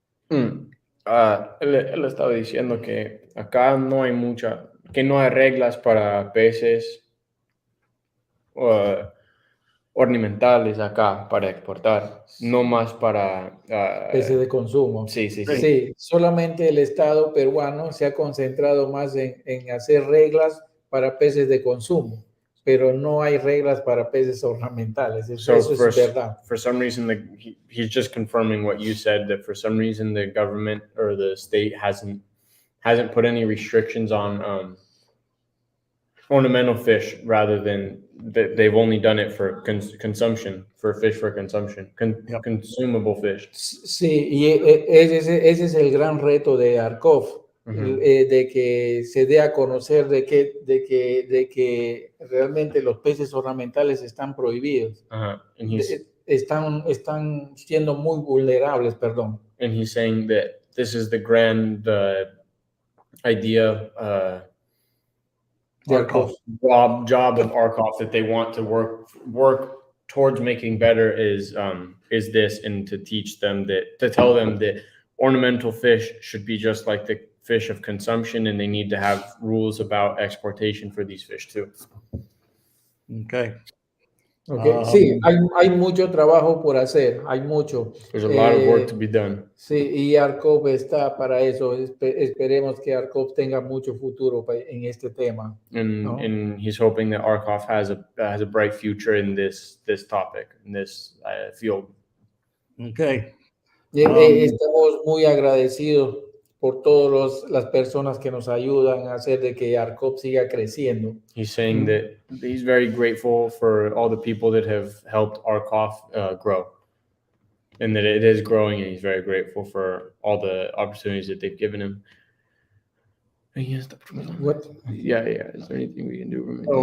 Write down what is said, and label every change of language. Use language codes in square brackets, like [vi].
[es] Él estaba diciendo que acá no hay que no hay reglas para peces ornamentales acá para exportar, no más para peces de consumo. Sí. Sí, solamente el Estado peruano se ha concentrado más en hacer reglas para peces de consumo, pero no hay reglas para peces ornamentales. Eso es verdad. [en] For some reason, he's just confirming what you said, that for some reason the government or the state hasn't put any restrictions on ornamental fish, rather than they've only done it for consumption, for fish for consumption, consumable fish. [es] Sí, y ese es el gran reto de ARCOF, de que se dé a conocer de que realmente los peces ornamentales están prohibidos. Están siendo muy vulnerables, perdón. [en] And he's saying that this is the grand idea, ARCOF. job of ARCOF that they want to work towards making better is this, and to teach them to tell them that ornamental fish should be just like the fish of consumption, and they need to have rules about exportation for these fish too. Okay. [es] Sí, hay mucho trabajo por hacer, hay mucho. [en] There's a lot of work to be done. [es] Sí, y ARCOF está para eso. Esperemos que ARCOF tenga mucho futuro en este tema. [en] And he's hoping that ARCOF has a bright future in this topic, in this field. Okay. [es] Estamos muy agradecidos por todas las personas que nos ayudan a hacer de que ARCOF siga creciendo. [en] He's saying that he's very grateful for all the people that have helped ARCOF grow, and that it is growing, and he's very grateful for all the opportunities that they've given him. What? Yeah. Is there anything we can do?